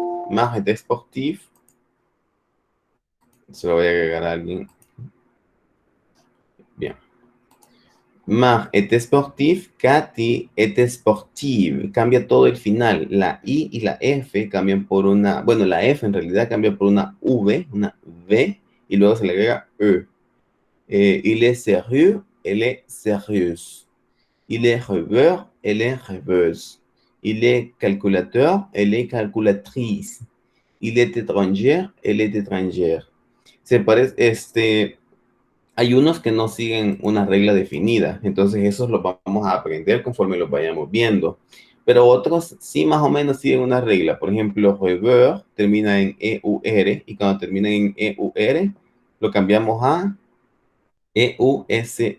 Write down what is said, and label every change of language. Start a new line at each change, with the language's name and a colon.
French: Marc était sportif.
Spanish: Se lo voy a agregar a alguien. Bien.
French: Marc est sportif, Katy est sportive.
Spanish: Cambia todo el final. La I y la F cambian por una... Bueno, la F en realidad cambia por una V, y luego se le agrega E.
French: Il est sérieux, elle est sérieuse. Il est rêveur, elle est rêveuse. Il est calculateur, elle est calculatrice. Il est étrangère, elle est étrangère.
Spanish: Se parece, hay unos que no siguen una regla definida, entonces esos los vamos a aprender conforme los vayamos viendo. Pero otros sí más o menos siguen una regla. Por ejemplo, rêveur termina en EUR, y cuando termina en EUR lo cambiamos a EUSE.